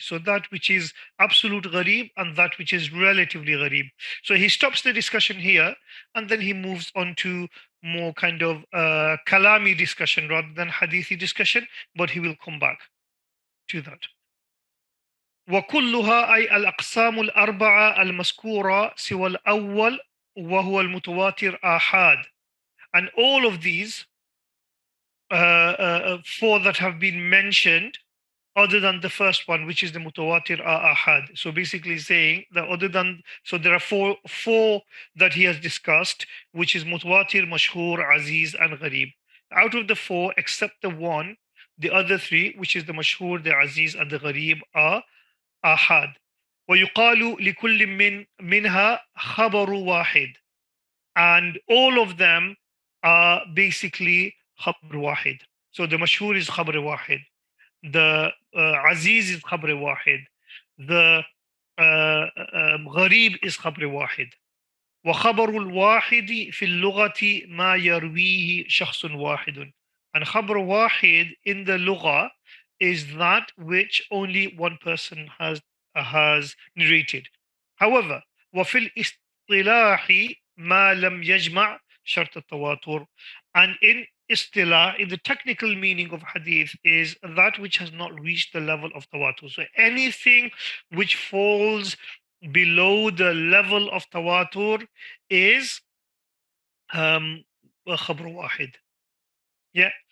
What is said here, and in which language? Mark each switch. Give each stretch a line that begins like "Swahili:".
English: So that which is absolute gharib and that which is relatively gharib. So he stops the discussion here and then he moves on to more kind of kalami discussion rather than hadithi discussion, but he will come back to that.
Arabic: وكلها أي الأقسام الأربعة المذكورة سوى الأول وهو المتواتر آحاد.
English: And all of these four that have been mentioned other than the first one, which is the mutawatir ahad. So basically saying that other than, so there are four that he has discussed, which is mutawatir, mashhur, aziz, and gharib. Out of the four, except the one, the other three, which is the mashhur, the aziz, and the gharib, are ahad.
Arabic: ويقال لكل منها خبر واحد.
English: And all of them are basically khabr wahid. So the mashhur is khabr wahid, the aziz is khabr wahid, the gharib is khabr wahid.
Arabic: وخبر الواحد في اللغة ما يرويه شخص واحد.
English: And khabr wahid in the lugha is that which only one person has narrated. However,
Arabic: وفي الاصطلاح ما لم يجمع شرط التواتر.
English: And in istilah, in the technical meaning of hadith, is that which has not reached the level of tawatur. So anything which falls below the level of tawatur is khabr wahid. Yeah.